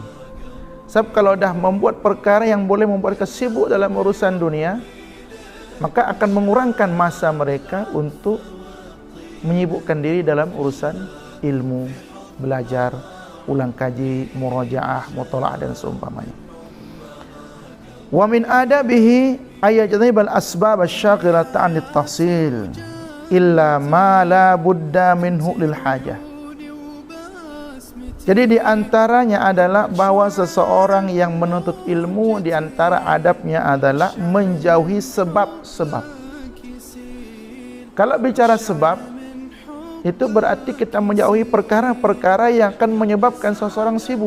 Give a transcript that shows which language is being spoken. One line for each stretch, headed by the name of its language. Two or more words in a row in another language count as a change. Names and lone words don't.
Malay: Sebab kalau dah membuat perkara yang boleh membuat mereka sibuk dalam urusan dunia, maka akan mengurangkan masa mereka untuk menyibukkan diri dalam urusan ilmu, belajar, ulang kaji, murajaah, mutalaah dan seumpamanya.
Arabic: ومن آدابه أن يجتنب الأسباب الشاغلة عن التحصيل إلا ما لا بد منه للحاجة.
Indonesian: Jadi di antaranya adalah bahwa seseorang yang menuntut ilmu, di antara adabnya adalah menjauhi sebab-sebab. Kalau bicara sebab, itu berarti kita menjauhi perkara-perkara yang akan menyebabkan seseorang sibuk.